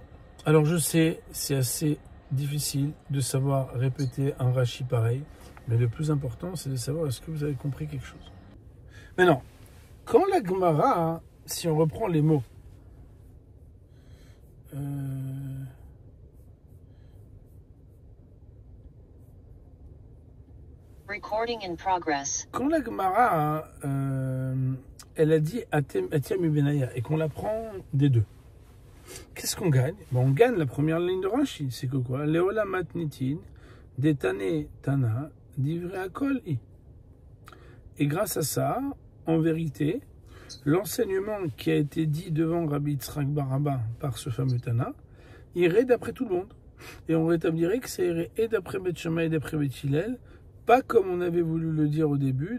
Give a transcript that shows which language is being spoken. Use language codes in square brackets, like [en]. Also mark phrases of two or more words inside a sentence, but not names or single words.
[fr] Alors je sais, c'est assez difficile de savoir répéter un Rashi pareil, mais le plus important, c'est de savoir est-ce que vous avez compris quelque chose. Maintenant, quand la Gemara, si on reprend les mots, [en] Recording in progress. [fr] Quand la Gemara, elle a dit Atiam Benaya et qu'on la prend des deux, qu'est-ce qu'on gagne? Ben, on gagne la première ligne de Rashi, c'est que quoi? [arc] Leola matnitin, detane tana, divrei akol i. [fr] Et grâce à ça, en vérité, l'enseignement qui a été dit devant Rabbi Yitzhak bar Abba par ce fameux Tana irait d'après tout le monde. Et on rétablirait que ça irait et d'après Beth Shammai et d'après Beth Hillel, pas comme on avait voulu le dire au début.